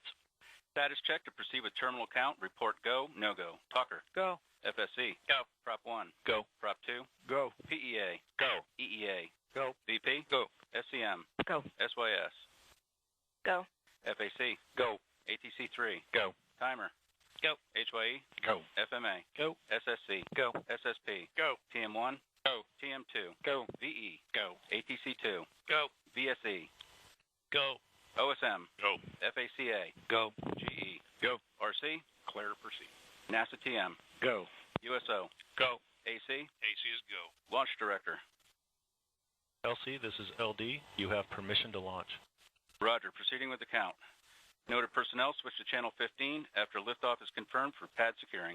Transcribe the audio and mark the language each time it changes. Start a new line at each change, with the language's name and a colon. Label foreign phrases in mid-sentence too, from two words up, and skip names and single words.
English: Status check to proceed with terminal count. Report go, no go. Talker. Go. FSC. Go. Prop 1. Go. Prop 2. Go. PEA. Go. EEA. Go. VP. Go. SCM. Go. SYS. Go. FAC. Go. ATC 3. Go. Timer. Go. HYE. Go. FMA. Go. SSC. Go. SSP. Go. TM1. Go. TM2. Go. VE. Go. ATC 2. Go. VSE. Go. OSM. Go. FACA. Go. GE. Go. RC. Clear, proceed. NASA TM. Go. USO. Go. AC. AC is go. Launch Director. LC, this is LD. You have permission to launch. Roger. Proceeding with the count. Noted personnel switch to channel 15 after liftoff is confirmed for pad securing.